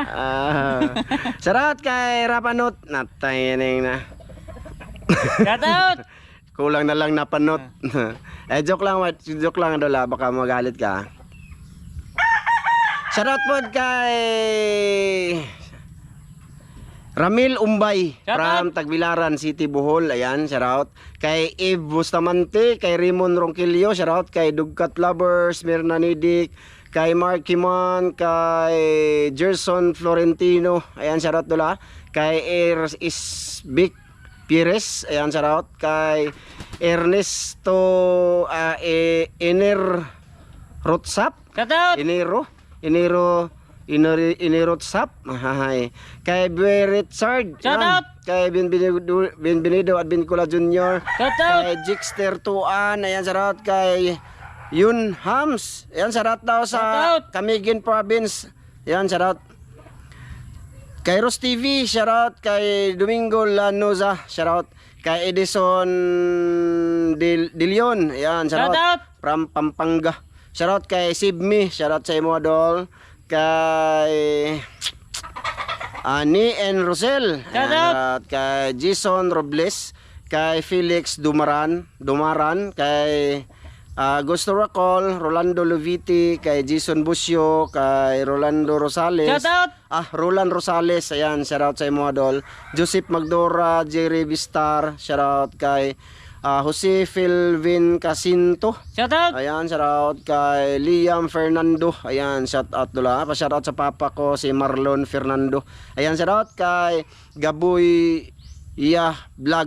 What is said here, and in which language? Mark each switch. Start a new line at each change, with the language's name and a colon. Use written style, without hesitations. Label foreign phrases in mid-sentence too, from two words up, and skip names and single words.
Filipino: Shoutout kay Rapanot. Natayining na. Shoutout. Kulang na lang napanot. Joke lang dola, baka magalit ka. Shoutout po kay Ramil Umbay from Tagbilaran City, Bohol. Ayan, shoutout. Kay Eve Bustamante, kay Raymond Ronquillo, shoutout. Kay Dugkat Lovers, Mirna Nidik, kay Mark Kimon, kay Gerson Florentino. Ayan, shoutout dola. Kay Isbik Pires, ayan, shoutout. Kay Ernesto Iner Rotsap. Shoutout. Inirotsap. Kay Boy Richard. Shout out. Kay Benvenido at Bincula Jr. Shoutout. Kay Jixter Tuan. Ayan, shoutout kay Yun Hams. Ayan, shoutout daw sa Shoutout. Camiguin Province. Ayan, shoutout. Kay Ros TV, shoutout. Kay Domingo Lanoza, shoutout. Kay Edison Dilion. Ayan, shoutout. Shoutout. From Pampanga.
Cebuano: Shoutout kay Sibmi. Shoutout sa imo adol. Kay Ani and Rosel. Shoutout. Kay Jason Robles. Kay Felix Dumaran. Kay Gusto Racol, Rolando Loviti, kay Jason Busio, kay Rolando Rosales. Shoutout. Roland Rosales, ayan, shoutout sa imo adol. Joseph Magdora, Jerry Vistar, shoutout kay Jose Philvin Casinto. Shoutout. Ayan, shoutout kay Liam Fernando. Ayan, shoutout dula.
Filipino: Pa-shoutout sa papa ko si Marlon Fernando. Ayan, shoutout kay Gaboy Vlog.